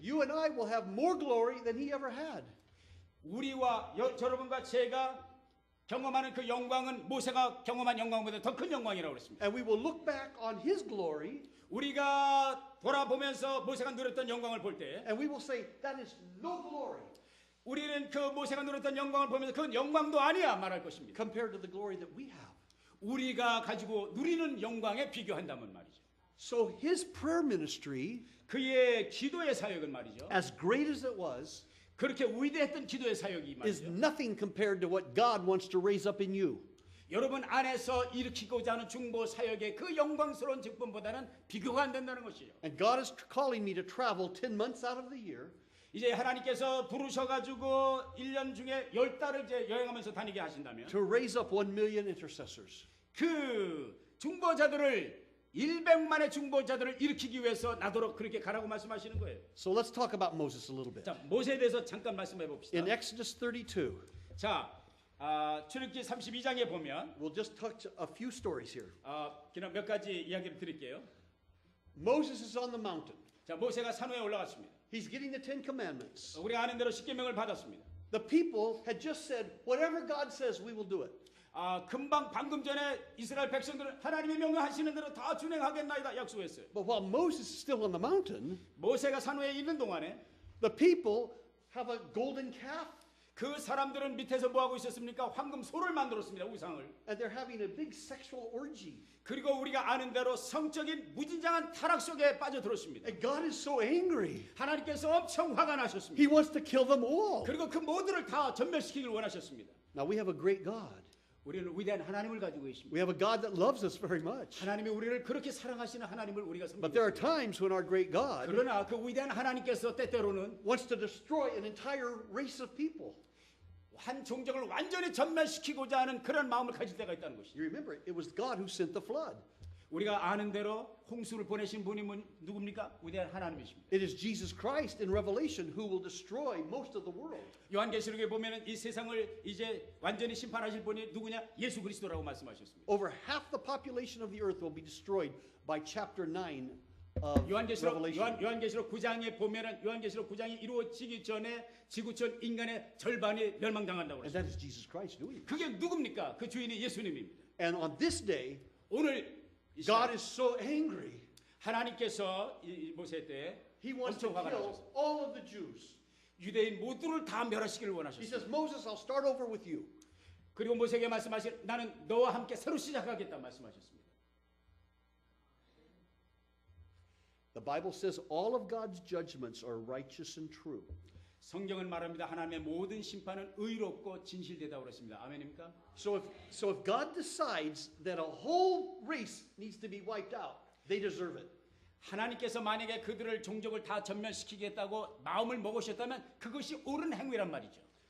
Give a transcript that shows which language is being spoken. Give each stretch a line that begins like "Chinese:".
English: you and I will have more glory than he ever had.
Korean: 우리와 여러분과 제가 경험하는 그 영광은 모세가 경험한 영광보다 더 큰 영광이라고 그랬습니다.
English: And we will look back on his glory.
Korean: 우리가 돌아보면서 모세가 누렸던 영광을 볼 때
English: And we will say, that is no glory.
Korean: 우리는 그 모세가 누렸던 영광을 보면서 그건 영광도 아니야 말할 것입니다.
English: Compared to the glory that we have.
Korean: 우리가 가지고 누리는 영광에 비교한다면 말이죠.
English: So his prayer ministry,
Korean: 그의 기도의 사역은 말이죠.
English: as great as it was,
Korean: 그렇게 위대했던 기도의 사역이
English: is
Korean: 말이죠.
English: nothing compared to what God wants to raise up in you.
Korean: 여러분 안에서 일으키고자 하는 중보 사역의 그 영광스러운 직분보다는 비교가 안 된다는 것이죠.
English: And God is calling me to travel 10 months out of the year.
Korean: 이제 하나님께서 부르셔가지고 1년 중에 10달을 이제 여행하면서 다니게 하신다면
English: To raise up 1 million intercessors.
Korean: 그 중보자들을 100만의 중보자들을 일으키기 위해서 나도록 그렇게 가라고 말씀하시는 거예요.
English: So let's talk about Moses a little bit.
Korean: 자, 모세에 대해서 잠깐 말씀해 봅시다.
English: In Exodus 32,
Korean: 자, 출애굽기 32장에 보면
English: we'll just touch a few stories here.
Korean: 그냥 몇 가지 이야기를 드릴게요.
English: Moses is on the mountain.
Korean: 자, 모세가 산 위에 올라갔습니다.
English: He's getting the 10 commandments.
Korean: 우리가 아는 대로 십계명을 받았습니다.
English: The people had just said, whatever God says, we will do it.
Korean: 방금 전에 이스라엘 백성들은 하나님이 명령하시는 대로 다 준행하겠나이다 약속했어요.
English: But while Moses is still on the mountain,
Korean: 모세가 산 위에 있는 동안에
English: the people have a golden calf
Korean: 그 사람들은 밑에서 뭐 하고 있었습니까? 황금 소를 만들었습니다. 우상을.
English: and they're having a big sexual orgy.
Korean: 그리고 우리가 아는 대로 성적인 무진장한 타락 속에 빠져들었습니다.
English: And God is so angry.
Korean: 하나님께서 엄청 화가 나셨습니다.
English: He wants to kill them all.
Korean: 그리고 그 모두를 다 전멸시키길 원하셨습니다.
English: Now we have a great God.
Korean: 우리는 위대한 하나님을 가지고 계십니다.
English: We have a God that loves us very much.
Korean: 하나님이 우리를 그렇게 사랑하시는 하나님을 우리가
English: But there are
Korean: 섬기고 있습니다.
English: times when our great God
Korean: 그러나 그 위대한 하나님께서 때때로는
English: wants to destroy an entire race of people.
Korean: 한 종족을 완전히 전멸시키고자 하는 그런 마음을 가질 때가 있다는 것이죠.
English: You remember, it was God who sent the flood.
Korean: 우리가 아는 대로 홍수를 보내신 분이 누굽니까? 위대한 하나님이십니다.
English: It is Jesus Christ in Revelation who will destroy most of the world.
Korean: 요한계시록에 보면은 이 세상을 이제 완전히 심판하실 분이 누구냐? 예수 그리스도라고 말씀하셨습니다.
English: Over half the population of the earth will be destroyed by chapter 9 of
Korean: 요한계시록
English: Revelation.
Korean: 요한계시록 9장에 보면은 요한계시록 9장이 이루어지기 전에 지구촌 인간의 절반이 멸망당한다고
English: And that is Jesus Christ doing it.
Korean: 그게 누굽니까? 그 주인이 예수님입니다.
English: And on this day,
Korean: 오늘
English: God is so angry.
Korean: 하나님께서 이 모세 때
English: He wants to
Korean: 엄청 화가
English: kill
Korean: 나셨어요.
English: all of the Jews.
Korean: 유대인 모두를 다 멸하시기를
English: He
Korean: 원하셨어요.
English: says, Moses, I'll start over with you.
Korean: 그리고 모세에게 말씀하신 나는 너와 함께 새로 시작하겠다 말씀하셨습니다.
English: The Bible says all of God's judgments are righteous and true.
Korean: 성경은 말합니다. 하나님의 모든 심판은 의롭고 진실되다고 그랬습니다. 아멘입니까?
English: So if God decides that a whole race needs to be wiped out, they deserve it.
Korean: 하나님께서 만약에 그들을 종족을 다 전멸시키겠다고 마음을 먹으셨다면 그것이 옳은 행위란 말이죠.